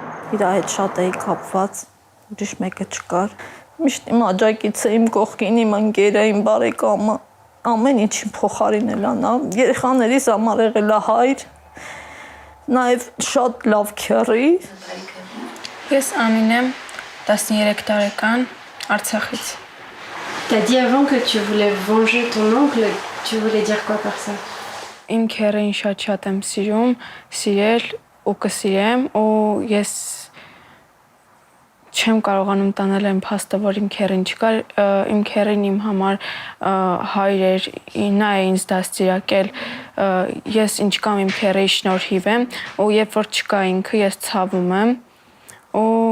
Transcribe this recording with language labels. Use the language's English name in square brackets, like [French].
[Armenian] Իրա հետ շատ էի կապված, ուրիշ մեկը չկար։ Միշտ իմ աջակիցը, իմ կողքին, իմ ընկերը, իմ բարեկամը, ամեն ինչին փոխարինել է նա, երեխաներիս համար եղել է հայր, նաև շատ լավ քեռի։ Ես Անին եմ, 13 տարեկան, Արցախից։ [French] T'as dit avant que tu voulais venger ton oncle, tu voulais dire quoi par ça? [Armenian] Իմ քեռին շատ եմ սիրել ու կսիրեմ, ու ես չեմ կարողանում տանել այն փաստը, որ իմ քեռին չկար, իմ քեռին իմ համար հայր էր, նա է ինձ դաստիարակել, ես ինչ կամ իմ քեռիի շնորհիվ եմ, ու երբ որ չկա ինքը, ես ցավում եմ, ու